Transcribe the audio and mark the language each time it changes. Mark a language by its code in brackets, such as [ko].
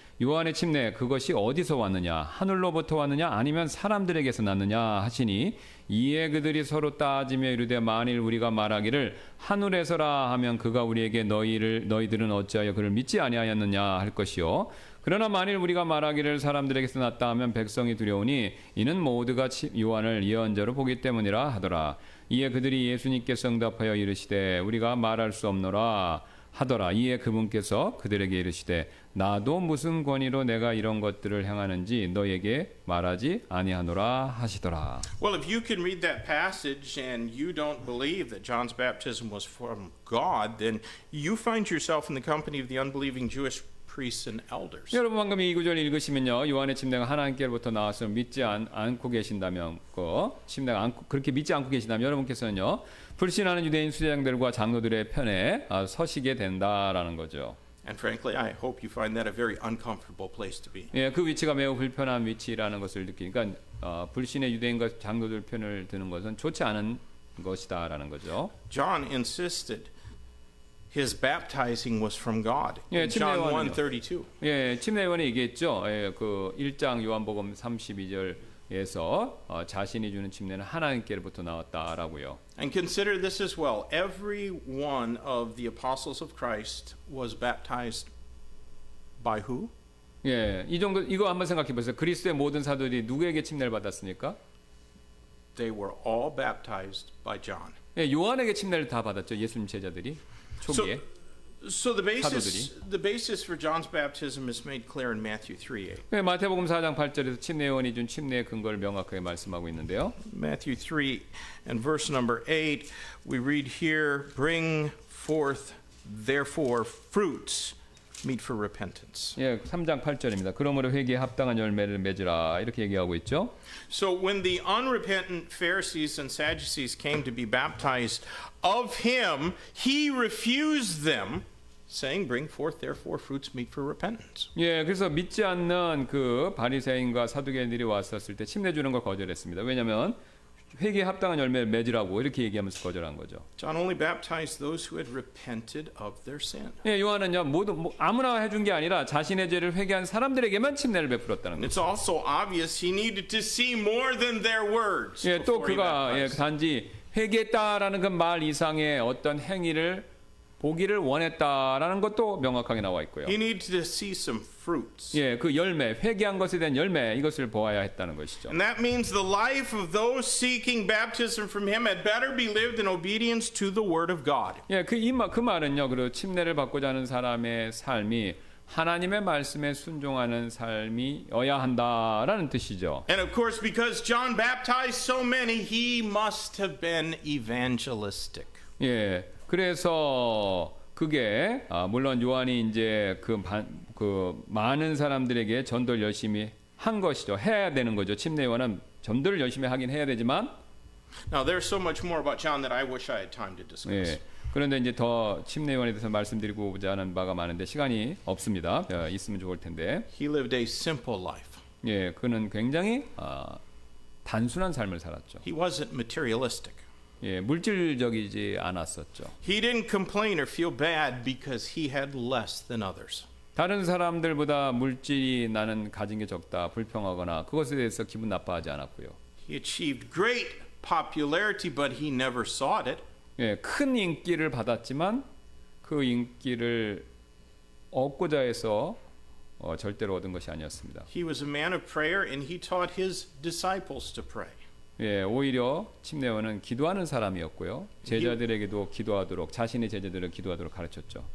[ko] 요한의 침례 그것이 어디서 왔느냐 하늘로부터 왔느냐 아니면 사람들에게서 났느냐 하시니 이에 그들이 서로 따지며 이르되 만일 우리가 말하기를 하늘에서라 하면 그가 우리에게 너희들은 어찌하여 그를 믿지 아니하였느냐 할 것이요 그러나 만일 우리가 말하기를 사람들에게서 났다 하면 백성이 두려우니 이는 모두가 요한을 예언자로 보기 때문이라 하더라. 이에 그들이 예수님께서 응답하여 이르시되 우리가 말할 수 없노라 하더라. 이에 그분께서 그들에게 이르시되 나도 무슨 권위로 내가 이런 것들을 행하는지 너에게 말하지 아니하노라 하시더라. [en] Well, if you can read that passage and you don't believe that John's baptism was from God, then you find yourself in the company of the unbelieving Jewish priests and elders. [ko] 여러분 방금 이 구절 읽으시면요. 요한의 침례가 하나님께로부터 나와서 믿지 않고 계신다면 침례가 그렇게 믿지 않고 계신다면 여러분께서는요. 불신하는 유대인 수제장들과 장로들의 편에 서시게 된다라는 거죠. [en] And frankly, I hope you find that a very uncomfortable place to be. [ko] 예, 그 위치가 매우 불편한 위치라는 것을 느끼니까 불신의 유대인과 장로들 편을 드는 것은 좋지 않은 것이다라는 거죠. [en] John insisted his baptizing was from God. [ko] 예, [en] In John [ko] 침례요한은요. [en] 1:32. [ko] 예, 침례요한이 얘기했죠. 예, 그 1장 요한복음 32절에서 자신이 주는 침례는 하나님께로부터 나왔다라고요. [en] And consider this as well. Every one of the apostles of Christ was baptized by who? [ko] 예, 이거 한번 생각해 보세요. 그리스도의 모든 사도들이 누구에게 침례를 받았습니까? [en] They were all baptized by John. [ko] 예, 요한에게 침례를 다 받았죠. 예수님 제자들이 초기에. [en] So the basis for John's baptism is made clear in Matthew 3:8. [ko] 예, 마태복음 4장 8절에서 침례 요한이 준 침례의 근거를 명확하게 말씀하고 있는데요. [en] Matthew 3 and verse number 8, we read here, Bring forth therefore fruits meet for repentance. [ko] 예, 3장 8절입니다. 그러므로 회개에 합당한 열매를 맺으라 이렇게 얘기하고 있죠. [en] So when the unrepentant Pharisees and Sadducees came to be baptized of him, he refused them, saying, Bring forth therefore fruits meet for repentance. [ko] 예, 그래서 믿지 않는 그 바리새인과 사두개인들이 왔었을 때 침례 주는 걸 거절했습니다. 왜냐하면 회개에 합당한 열매를 맺으라고 이렇게 얘기하면서 거절한 거죠. [en] John only baptized those who had repented of their sin. [ko] 예, 요한은요 아무나 해준 게 아니라 자신의 죄를 회개한 사람들에게만 침례를 베풀었다는 거죠. [en] It's also obvious he needed to see more than their words. [ko] 예, 또 [en] before he [ko] 그가 [en] baptized. [ko] 단지 회개했다라는 그 말 이상의 어떤 행위를 보기를 원했다라는 것도 명확하게 나와 있고요. [en] He needed to see some fruits. [ko] 예, 그 열매, 회개한 것에 대한 열매 이것을 보아야 했다는 것이죠. [en] And that means the life of those seeking baptism from him had better be lived in obedience to the word of God. [ko] 예, 그 말은요, 그 침례를 받고자 하는 사람의 삶이 하나님의 말씀에 순종하는 삶이어야 한다라는 뜻이죠. [en] And of course, because John baptized so many, he must have been evangelistic. [ko] 예, 그래서 그게 물론 요한이 이제 그 많은 사람들에게 전도를 열심히 한 것이죠. 해야 되는 거죠. 침례 요한은 전도를 열심히 하긴 해야 되지만. [en] Now, there's so much more about John that I wish I had time to discuss. [ko] 예. 그런데 이제 더 침례 요한에 대해서 말씀드리고자 하는 바가 많은데 시간이 없습니다. 있으면 좋을 텐데. [en] He lived a simple life. [ko] 예, 그는 굉장히 단순한 삶을 살았죠. [en] He wasn't materialistic. [ko] 예, 물질적이지 않았었죠. [en] He didn't complain or feel bad because he had less than others. [ko] 다른 사람들보다 물질이 나는 가진 게 적다, 불평하거나 그것에 대해서 기분 나빠하지 않았고요. [en] He achieved great popularity, but he never sought it. [ko] 예, 큰 인기를 받았지만 그 인기를 얻고자 해서 절대로 얻은 것이 아니었습니다. [en] He was a man of prayer, and he taught his disciples to pray. [ko] 예, 오히려 침례원은 기도하는 사람이었고요. 제자들에게도 기도하도록 자신의 제자들을 기도하도록 가르쳤죠.